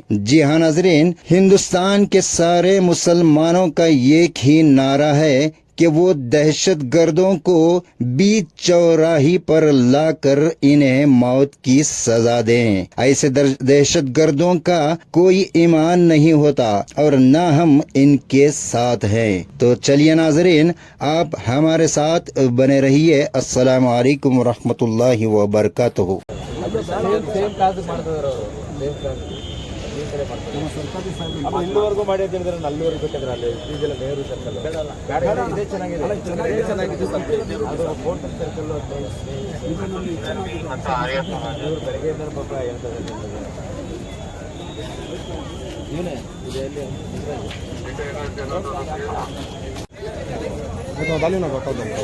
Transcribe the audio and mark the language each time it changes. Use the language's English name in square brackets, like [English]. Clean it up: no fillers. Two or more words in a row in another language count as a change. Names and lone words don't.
[Urdu] جی ہاں ناظرین، ہندوستان کے سارے مسلمانوں کا ایک ہی نعرہ ہے کہ وہ دہشت گردوں کو بیچ چوراہی پر لا کر انہیں موت کی سزا دیں۔ ایسے دہشت گردوں کا کوئی ایمان نہیں ہوتا اور نہ ہم ان کے ساتھ ہیں۔ تو چلیے ناظرین، آپ ہمارے ساتھ بنے رہیے۔ السلام علیکم ورحمۃ اللہ وبرکاتہ۔ [Kannada] ಇಲ್ಲಿವರೆಗೂ ಮಾಡಿ ಅಂತ ಹೇಳಿದ್ರೆ ಅಲ್ಲಿವರೆಗೂ ಬೇಕಂದ್ರೆ ಅಲ್ಲಿ ಈಗೆಲ್ಲ ನೆಹರು ಸರ್ಕಲ್ ಇದೇ ಚೆನ್ನಾಗಿದೆ, ಅದು ಹೋಟೆಲ್ ಸರ್ಕಲ್ ಇವರು ಬೆಳಗ್ಗೆಯಿಂದ ಪಾಪ ಹೇಳ್ತಾರೆ ಇವನೇ ಇದೆ ಅಲ್ಲಿ ನಾವು ಗೊತ್ತಾಗ